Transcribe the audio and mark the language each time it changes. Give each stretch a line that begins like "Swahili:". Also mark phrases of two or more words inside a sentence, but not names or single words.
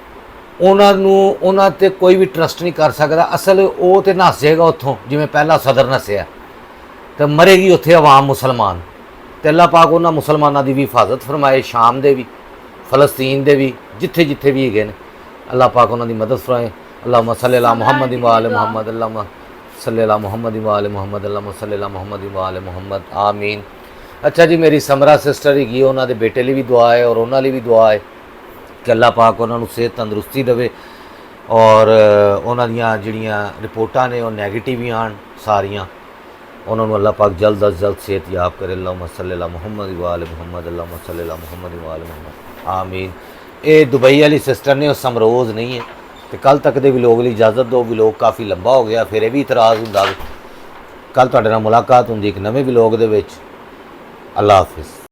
Punjabi: ਉਹਨਾਂ ਤੇ ਕੋਈ ਵੀ ਟਰਸਟ ਨਹੀਂ ਕਰ ਸਕਦਾ ਅਸਲ ਉਹ ਤੇ ਨੱਸ ਜਾਏਗਾ ਉੱਥੋਂ ਜਿਵੇਂ ਪਹਿਲਾ ਸਦਰ ਨੱਸਿਆ ਤੇ ਮਰੇਗੀ ਉੱਥੇ ਆਵਾਮ ਮੁਸਲਮਾਨ ਤੇ ਅੱਲਾਹ ਪਾਕ ਉਹਨਾਂ ਮੁਸਲਮਾਨਾਂ ਦੀ ਵੀ ਹਿਫਾਜ਼ਤ ਫਰਮਾਏ ਸ਼ਾਮ ਦੇ ਵੀ ਫਲਸਤੀਨ ਦੇ ਵੀ ਜਿੱਥੇ ਵੀ ਹੈਗੇ ਨੇ ਅੱਲਾਹ ਪਾਕ ਉਹਨਾਂ ਦੀ ਮਦਦ ਫਰਮਾਏ
Arabic: اللهم صل على محمد وآل محمد اللهم صل على محمد وآل محمد اللهم صل على محمد وآل محمد آمين
Punjabi: ਅੱਛਾ ਜੀ ਮੇਰੀ ਸਮਰਾ ਸਿਸਟਰ ਹੈਗੀ ਉਹਨਾਂ ਦੇ ਬੇਟੇ ਲਈ ਵੀ ਦੁਆ ਹੈ ਔਰ ਉਹਨਾਂ ਲਈ ਵੀ ਦੁਆ ਹੈ ਕਿ ਅੱਲਾਹ ਪਾਕ ਉਹਨਾਂ ਨੂੰ ਸਿਹਤ ਤੰਦਰੁਸਤੀ ਦੇਵੇ ਔਰ ਉਹਨਾਂ ਦੀਆਂ ਜਿਹੜੀਆਂ ਰਿਪੋਰਟਾਂ ਨੇ ਉਹ ਨੈਗੇਟਿਵ ਹੀ ਆਣ ਸਾਰੀਆਂ ਉਹਨਾਂ ਨੂੰ ਅੱਲਾਹ ਪਾਕ ਜਲਦ ਅਜ਼ ਜਲਦ ਸਿਹਤਯਾਬ ਕਰੇ।
Arabic: اللهم صل على محمد وآل محمد، اللهم صل على محمد وآل محمد، آمين.
Punjabi: ਇਹ ਦੁਬਈ ਵਾਲੀ ਸਿਸਟਰ ਨੇ ਉਹ ਸਮਰੋਜ਼ ਨਹੀਂ ਹੈ। ਤੇ ਕੱਲ ਤੱਕ ਦੇ ਵਲੋਗ ਲਈ ਇਜਾਜ਼ਤ ਦਿਓ, ਵਲੋਗ ਕਾਫੀ ਲੰਬਾ ਹੋ ਗਿਆ, ਫਿਰ ਇਹ ਵੀ ਇਤਰਾਜ਼ ਹੁੰਦਾ। ਕੱਲ ਤੁਹਾਡੇ ਨਾਲ ਮੁਲਾਕਾਤ ਹੁੰਦੀ ਇੱਕ ਨਵੇਂ ਵਲੋਗ ਦੇ ਵਿੱਚ। ਅੱਲਾਹ ਹਾਫਿਜ਼।